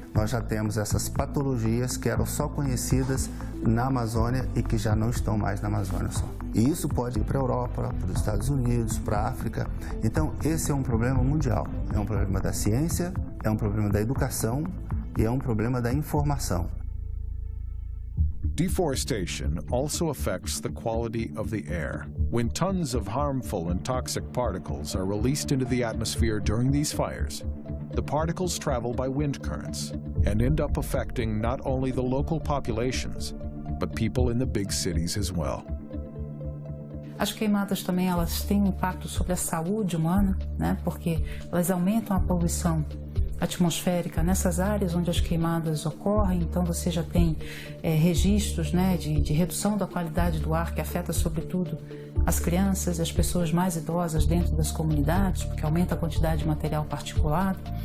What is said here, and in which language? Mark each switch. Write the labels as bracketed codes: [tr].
[pt] Nós já temos essas patologias que eram só conhecidas na Amazônia e que já não estão mais na Amazônia só. E isso pode ir para a Europa, para os Estados Unidos, para a África. Então, esse é um problema mundial. É um problema da ciência, é um problema da educação e é um problema da informação. [en] Deforestation also affects the quality of the air. When tons of harmful and toxic particles are released into the atmosphere during these fires, the particles travel by wind currents and end up affecting not only the local populations, but people in the big cities as well. [pt] As queimadas também elas têm um impacto sobre a saúde humana, né? Porque elas aumentam a poluição atmosférica nessas áreas onde as queimadas ocorrem. Então você já tem registros, né, de redução da qualidade do ar que afeta sobretudo as crianças e as pessoas mais idosas dentro das comunidades, porque aumenta a quantidade de material particulado.